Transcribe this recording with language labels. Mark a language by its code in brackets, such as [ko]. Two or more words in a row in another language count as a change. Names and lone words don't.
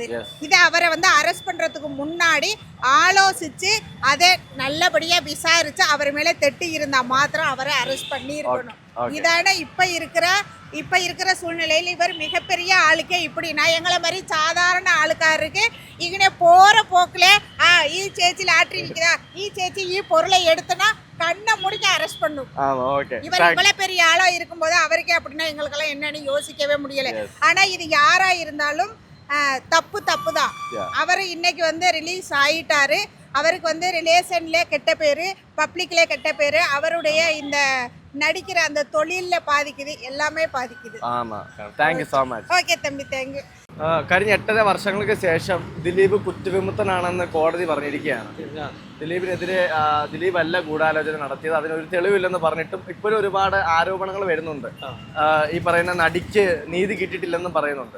[ta] இதை அவரை அரெஸ்ட் பண்ணுறதுக்கு முன்னாடி ஆலோசித்து அதை நல்லபடியாக விசாரித்து அவர் மேலே தெட்டு இருந்தால் மாத்திரம் அவரை அரெஸ்ட் பண்ணியிருக்கணும். இதான இப்போ இருக்கிற சூழ்நிலையில் இவர் மிகப்பெரிய ஆளுக்கே இப்படின்னா எங்களை மாதிரி சாதாரண ஆளுக்காருக்கு இங்கே போகிற போக்கில் ஈ சேச்சி லாட்டரி இருக்குதா, ஈ சேச்சி ஈ பொருளை எடுத்தனா கண்ணை முடிக்க அரெஸ்ட் பண்ணும். இவர் இவ்வளவு பெரிய ஆளா இருக்கும்போது அவருக்கே அப்படின்னா எங்களுக்கெல்லாம் என்னன்னு யோசிக்கவே முடியல. ஆனா இது யாரா இருந்தாலும் தப்பு தான். அவர் இன்னைக்கு ரிலீஸ் ஆயிட்டாரு. அவருக்கு ரிலேஷன்ல கெட்ட பேரு, பப்ளிக்ல கெட்ட பேரு, அவருடைய இந்த நடிக்கிற அந்த தொழில்ல பாதிக்குது, எல்லாமே பாதிக்குது. ஆமா, [en] thank you so much. okay thambi, thank you. [ml] കഴിഞ്ഞ 8.5 വർഷങ്ങൾക്ക് ശേഷം ദിലീപ് കുറ്റവിമുക്തനാണെന്ന് കോടതി പറഞ്ഞിരിക്കുകയാണ്. ദിലീപിനെതിരെ ദിലീപ് അല്ല ഗൂഢാലോചന നടത്തിയത്, അതിനൊരു തെളിവില്ലെന്ന് പറഞ്ഞിട്ടും ഇപ്പോഴും ഒരുപാട് ആരോപണങ്ങൾ വരുന്നുണ്ട്. ഈ പറയുന്ന നടിക്ക് നീതി കിട്ടിയിട്ടില്ലെന്നും പറയുന്നുണ്ട്.